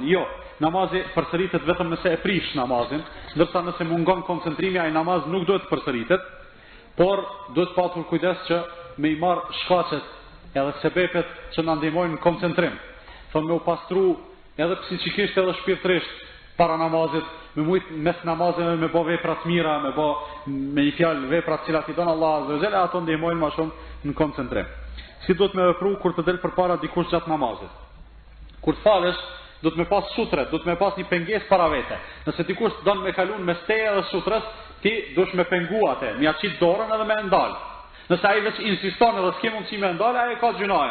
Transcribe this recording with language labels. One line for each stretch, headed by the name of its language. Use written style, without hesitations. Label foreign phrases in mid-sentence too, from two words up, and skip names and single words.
Albanian: Jo, namazi përsëritet vetëm nëse e prish namazin, ndërsa nëse mungon koncentrimi, ai namaz nuk duhet përsëritet, por duhet patur kujdes që me i marr shkaqet edhe sebepet që na ndihmojnë në koncentrim. Thonë me u pastru edhe psikikisht edhe shpirtërisht para namazit, me mujt mes namazeve me bë vepra të mira, me një fjalë vepra të cilat i don Allah
Arabic: عز وجل,
Albanian: ato ndihmojnë më shumë në koncentrim. Si do të me vepru kur të del përpara dikush gjatë namazit. Kur të falesh, do të me pas sutret, do të me pas një pengesë para vete. Nëse dikush don me kalun mes teje dhe sutres, ti dush me pengu atë, me aqit dorën edhe me ndal. Nëse ai veç insiston edhe s'ke mundësi me ndal, ai ka gjunajën.